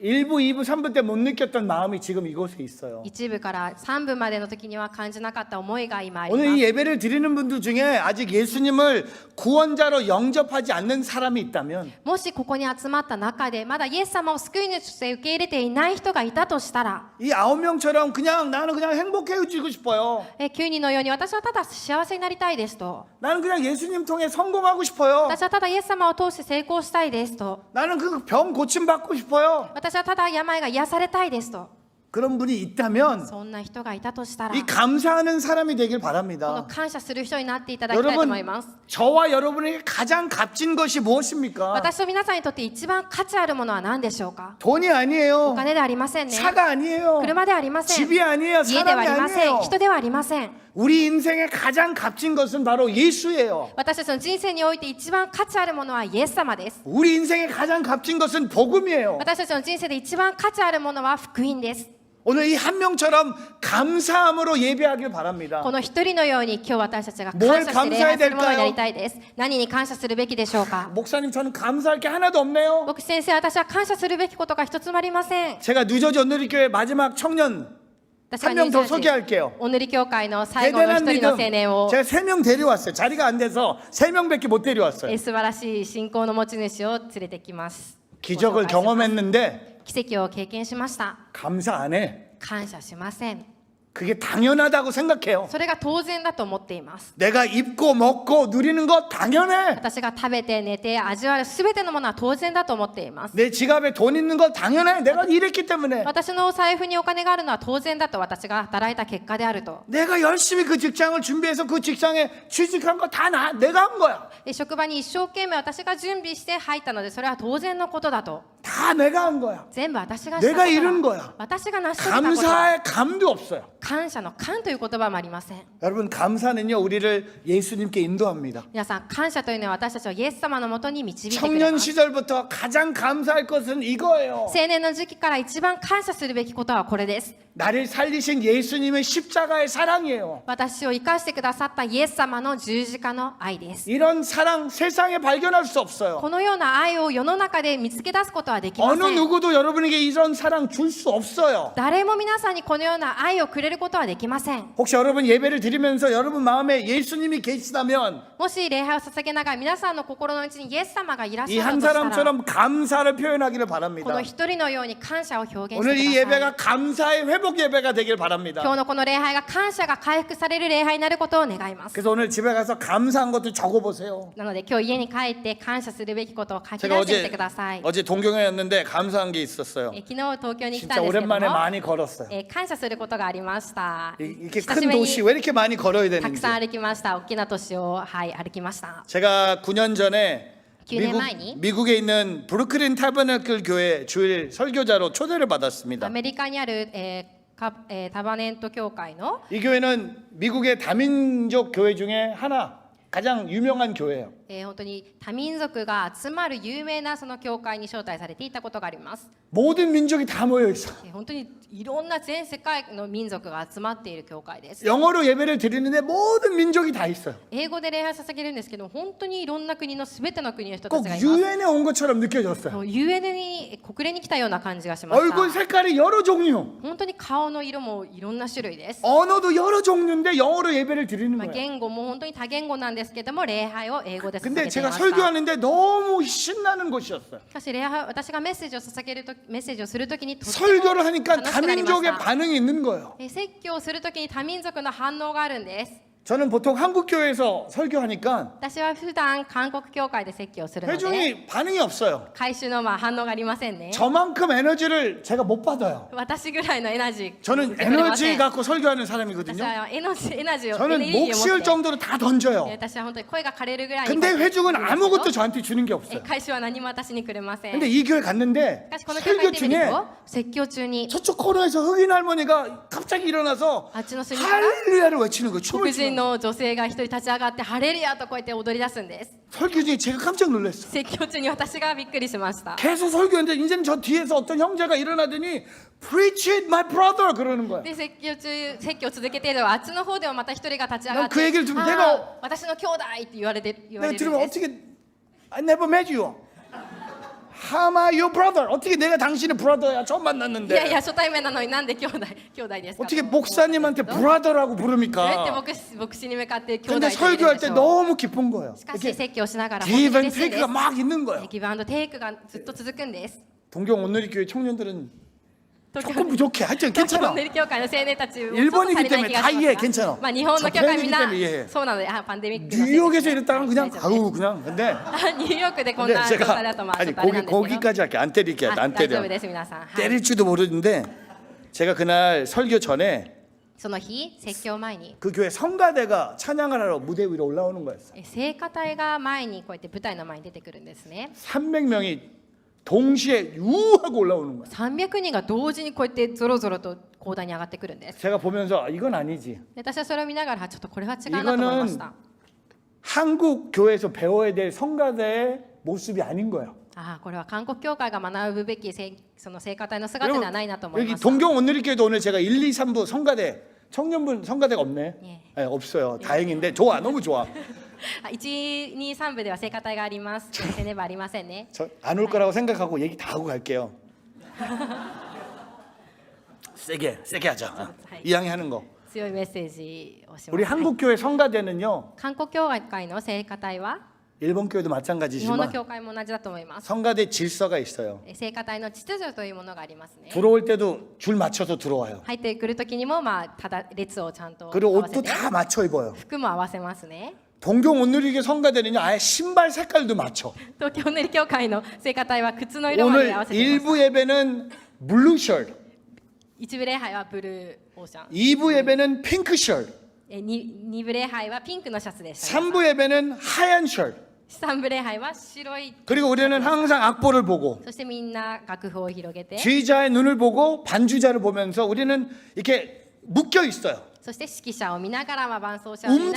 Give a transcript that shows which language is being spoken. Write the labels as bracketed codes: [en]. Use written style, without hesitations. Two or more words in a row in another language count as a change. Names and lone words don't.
[ko] 1부, 2부, 3부 때 못 느꼈던 마음이 지금 이곳에 있어요. [ja] 一部から3部までの時には感じなかった思いが今ありま [ko] 오늘 이 [ja] す。 [ko] 예배를 드리는 분들 중에 아직 예수님을 구원자로 영접하지 않는 사람이 있다면 [ja] もしここに集まった中でまだイエス様を救い主として受け入れていない人がいたとしたら [ko] 이 9명처럼 그냥 나는 그냥 행복해지고 싶어요. [ja] 9 人のように私はただ幸せになりたいですと [ko] 나는 그냥 예수님 통해 성공하고 싶어요. [ja] 私はただイエス様を通して成功したいですと [ko] 나는 그 병 고침 받고 싶어요. [ja] 私はただ病が癒されたいですと [ko] 그런 분이 있다면 [ja] そんな人がいたとしたら [ko] 이 감사하는 사람이 되길 [ja] この [ko] 바랍니다. [ja] 感謝する人になっていただきたいと思い [ko] 여러분 [ja] ます。 [ko] 저와 여러분에게 가장 값진 것이 무엇입니까? [ja] 私と皆さんにとって一番価値あるものは何でしょうか。 [ko] 돈이 [ja] お [ko] 아니에요. [ja] 金ではありませんね。 [ko] 차가 아니에요. [ja] 車ではありません。 [ko] 집이 아니에요. [ja] 家ではあ [ko] 사람이 [ja] りません。 [ko] 아니에요. [ja] 人ではありません。 [ko] 우리 인생의 가장 값진 것은 바로 예수예요. [ja] 私たちの人生において一番価値あるものはイエス様です。 [ko] 우리 인생의 가장 값진 것은 복음이에요. [ja] 私たちの人生で一番価値あるものは福音です。 [ko] 오늘 이 한 명처럼 감사함으로 예배하길 바랍니다. [ja] この一人のように今日私たちが [ko] 뭘 [ja] 感謝して礼拝するものにな [ko] 감사해야 [ja] りたいです。何に感謝するべきでしょうか。 [ko] 목사님 저는 감사할 게 하나도 없네요. [ja] 牧師先生、私は感謝するべきことが一つもありません。 [ko] 제가 뉴저지 온누리교회 마지막 청년 [ja] 私は [ko] 한 명 더 [ja] ニュージャージー [ko] 소개할게요. [ja] お塗り教会の最後の一 [ko] 대단한 [ja] 人の青 [ko] 믿음. [ja] 年を [ko] 제가 3명 데려왔어요. 자리가 안 돼서 3명밖에 못 데려왔어요. [ja] 素晴らしい信仰の持ち主を連れてきます。 [ko] 기적을 [ja] ご紹介します。 [ko] 경험했는데 [ja] 奇跡を経験しました。 [ko] 감사 안 해. [ja] 感謝しません。 [ko] 그게 당연하다고 생각해요. [ja] それが当然だと思っています。 [ko] 내가 입고 먹고 누리는 거 당연해. [ja] 私が食べて寝て味わうすべてのものは当然だと思っています。 [ko] 내 지갑에 돈 있는 거 당연해. 내가 일했기 때문에. [ja] 私のお財布にお金があるのは当然だと、私が働いた結果であると。 [ko] 내가 열심히 그 직장을 준비해서 그 직장에 취직한 거 다 내가 한 거야. [ja] 職場に一生懸命私が準備して入ったので、それは当然のことだと。 [ko] 다 내가 한 거야. [ja] 全部私がしたこ [ko] 내가 이룬 [ja] と [ko] 거야. [ja] だ。私が成し遂げたことだ。 [ko] 감사의 감도 없어요. [ja] 感謝の感という言葉もありません。 [ko] 여러분 감사는요 우리를 예수님께 인도합니다. [ja] 皆さん、感謝というのは私たちをイエス様のもとに導いてくれ [ko] 청년 [ja] ます。 [ko] 시절부터 가장 감사할 것은 이거예요. [ja] 青年の時期から一番感謝するべきことはこれです。 [ko] 나를 살리신 예수님의 십자가의 사랑이에요. [ja] 私を生かしてくださったイエス様の十字架の愛です。 [ko] 이런 사랑 세상에 발견할 수 없어요. [ja] このような愛を世の中で見つけ出すことはできま [ko] 어느 [ja] せん。 [ko] 누구도 여러분에게 이런 사랑 줄 수 없어요. [ja] 誰も皆さんにこのような愛をくれることはできません。 [ko] 혹시 여러분 예배를 드리면서 여러분 마음에 예수님이 계시다면 [ja] もし礼拝を捧げながら皆さんの心の内にイエス様がいらっ [ko] 이 [ja] しゃ [ko] 한 [ja] るとしたら、 [ko] 사람처럼 감사를 표현하기를 [ja] こ [ko] 바랍니다. [ja] の一人のように感謝を表現して [ko] 오늘 이 [ja] ください。 [ko] 예배가 감사의 회복 예배가 되길 [ja] 今 [ko] 바랍니다. [ja] 日のこの礼拝が感謝が回復される礼拝になることを願います。 [ko] 그래서 오늘 집에 가서 감사한 것도 적어보세요. [ja] なので今日家に帰って感謝するべきことを書き [ko] 제가 [ja] 出してみてください。 [ko] 어제 동경회였는데 감사한 게 있었어요. [ja] 昨日東京に来た [ko] 진짜 [ja] んですけども、 [ko] 오랜만에 많이 걸었어요. [ja] 感謝することがありました。 [ko] 이렇게 [ja] 久し [ko] 큰 [ja] ぶり [ko] 도시 [ja] に [ko] 왜 이렇게 많이 걸어야 [ja] たく [ko] 되는지. [ja] さん歩きました。大きな都市を、歩きました。 [ko] 제가 9년 전에 [ja] 9 年前に [ko] 미국에 있는 브루클린 타버네클 교회 주일 설교자로 초대를 [ja] ア [ko] 받았습니다. [ja] メリカにある、タバネント教会の、 [ko] 이 교회는 미국의 다민족 교회 중에 하나, 가장 유명한 교회예요. [ja] 本当に多民族が集まる有名なその教会に招待されていたことがあります。 [ko] 모든 민족이 다 모여 있어. [ja] 本当にいろんな全世界の民族が集まっている教会です。 [ko] 영어로 예배를 드리는데 모든 민족이 다 있어요. [ja] 英語で礼拝捧げるんですけど、本当にいろんな国のすべての国の人た [ko] 꼭 [ja] ちがいます。 [ko] 유엔에 온 것처럼 느껴졌어요. [ja] もう UN に国連に来たような感じがしまし [ko] 얼굴 [ja] た。 [ko] 색깔이 여러 종류. [ja] 本当に顔の色もいろんな種類です。 [ko] 언어도 여러 종류인데 영어로 예배를 드리는 [ja] まあ、 [ko] 거예요. [ja] 言語も本当に多言語なんですけども、礼拝を英語で捧 [ko] 근데 [ja] げてい [ko] 제가 [ja] ました。 [ko] 설교하는데 너무 신나는 곳이었어요. [ja] しかし礼拝、私がメッセージを捧げるとメッセージをするときにとても [ko] 설교를 하니까 [ja] 楽しくなりまし [ko] 다민족의 [ja] た。 [ko] 반응이 있는 거예요. [ja] 説教をするときに多民族の反応があるんです。 [ko] 저는 보통 한국 교회에서 설교하니까 [ja] 私は普段韓国教会で説教をするので、 [ko] 회중이 반응이 없어요. [ja] 回収の反応がありませんね。 [ko] 저만큼 에너지를 제가 못 받아요. [ja] 私ぐらいのエナジー [ko] 저는 [ja] 受け取れませ [ko] 에너지 [ja] ん。 [ko] 갖고 설교하는 [ja] 私 [ko] 사람이거든요. [ja] はエナジーをエネル [ko] 저는 [ja] ギー [ko] 목 [ja] を [ko] 씌울 [ja] 持って、 [ko] 정도로 다 던져요. [ja] 私は本当に声が枯れるぐらいに [ko] 근데 회중은 [ja] こうやって [ko] 아무것도 저한테 주는 게 없어요. [ja] 回収は何も私にくれません。 [ko] 근데 이 교회 갔는데 [ja] しかしこの教会 [ko] 설교 [ja] で見る [ko] 중에 [ja] と説教中に [ko] 저쪽 코너에서 흑인 할머니가 갑자기 일어나서 [ja] あっちの隅から [ko] 할렐루야를 외치는 거예요. 춤을 [ja] 黒人 [ko] 추는 거예요. [ja] の女性が一人立ち上がってハレルヤとこうやって踊り出すんです。 [ko] 설교 중에 제가 깜짝 놀랐어요. [ja] 説教中に私がびっくりしました。 [ko] 계속 설교했는데 이제는 저 뒤에서 어떤 형제가 일어나더니 [en] Preach it, my brother [ko] 그러는 거예요. [ja] で説教を続けているあっちの方でもまた一人が立ち上がっ [ko] 난그 [ja] て [ko] 얘기를 들으면 [ja] あ [ko] 내가 [ja] ー私の兄弟って言われ [ko] 내가 [ja] るん [ko] 들으면 [ja] です。 [en] 어떻게 I never met you. How am I your brother? [ko] 어떻게 내가 당신의 브라더야? 처음 [ja] いやい [ko] 만났는데 [ja] や初対面なのになんで兄弟ですか。 [ko] 어떻게 목사님한테 브라더라고 [ja] どうやって [ko] 부릅니까? [ja] 牧師に向かって兄弟 [ko] 근데 [ja] って言えるん [ko] 설교할 [ja] で [ko] 때 [ja] しょう。 [ko] 너무 기쁜 거예요. [ja] しかし [ko] 이렇게 [ja] 説教しながら本当に [en] give [ja] 嬉 [en] and [ja] しいで [ko] take가 [ja] す。 [ko] 막 있는 거예요. [ja] ギブアンドテイクがずっと続くんです。 [ko] 동경 온누리교회 청년들은 [ja] 東京 [ko] 조금 부족해. 하여튼 [ja] 東京 [ko] 괜찮아. [ja] 練り教会の青年たちちょっと [ko] 일본이기 [ja] 足りない気がし [ko] 때문에 다 이해해. [ja] ます [ko] 괜찮아. [ja] が、まあ日本の教会みん [ko] 저 [ja] な [ko] 팬이기 때문에 이해해. [ja] そうなので、パンデミックのせいで [ko] 뉴욕에서 이랬다가 그냥 [ja] 大丈夫です [ko] 아우 그냥 근데 [ja] ニューヨークでこん [ko] 근데 [ja] な状態 [ko] 제가 [ja] だとまあちょ [ko] 아니 [ja] っとあれなんですけど [ko] 거기까지 할게 안 때릴게요. [ja] あ [ko] 안 [ja] 大丈 [ko] 때려. [ja] 夫です皆さん、はい、 [ko] 때릴지도 모르는데 제가 그날 설교 전에 [ja] その日説教前に [ko] 그 교회 성가대가 찬양을 하러 무대 위로 올라오는 거였어요. [ja] 聖歌隊が前にこうやって舞台の前に出てくるんですね。 [ko] 300명이 동시에 유하고 올라오는 거예요. [ja] 300 人が同時にこうやってゾロゾロと講談に上がってくるんです。 [ko] 제가 보면서 이건 아니지. [ja] で私はそれを見ながらちょっとこれは違うなと思いました。 [ko] 한국 교회에서 배워야 될 성가대의 모습이 아닌 거예요. [ja] ああ、これは韓国教会が学ぶべきその聖歌隊の姿ではないなと思い [ko] 여기 [ja] ました。 [ko] 동경 온누리교회도 오늘 제가 1, 2, 3부 성가대 청년분 성가대가 없네. 예. 네, 없어요. 다행인데 좋아, 너무 좋아. [ja] 1、2、3 部では聖歌隊があります。先生はありませんね。 [ko] 저 안 올 거라고 생각하고 얘기 다 하고 갈게요. 세게 하자. 어. 이왕에 하는 거. [ja] 強いメッセージをしま [ko] 우리 [ja] す。 [ko] 한국 교회 성가대는요. [ja] 韓国教会の聖歌隊は [ko] 일본 교회도 [ja] 日本の [ko] 마찬가지지만 [ja] 教会も同じだと思います。 [ko] 성가대 질서가 있어요. [ja] 聖歌隊の秩序というものがありますね。 [ko] 들어올 때도 줄 맞춰서 들어와요. [ja] 入ってくる時にもただ列をちゃんと [ko] 그리고 [ja] 合わせ [ko] 옷도 [ja] て [ko] 다 맞춰 입어요. [ja] 服も合わせますね。 [ko] 동경 온누리교회 성가대는요. 아예 신발 색깔도 맞춰. [ja] 東京練り教会の聖歌隊は靴の色まで [ko] 오늘 [ja] 合わせています。 [ko] 1부 예배는 블루 셔츠, [ja] 一部礼拝はブルーオーシャン、 [ko] 2부 예배는 핑크 셔츠, [ja] 二部礼拝はピンクのシャツでした。 [ko] 3부 예배는 하얀 셔츠. [ja] 三部礼拝は白い。 [ko] 그리고 우리는 항상 악보를 보고 [ja] そしてみんな楽譜を広げて、 [ko] 주의자의 눈을 보고 반주자를 보면서 우리는 이렇게 묶여 있어요. [ja] そして指揮者を見ながら伴奏者を見なが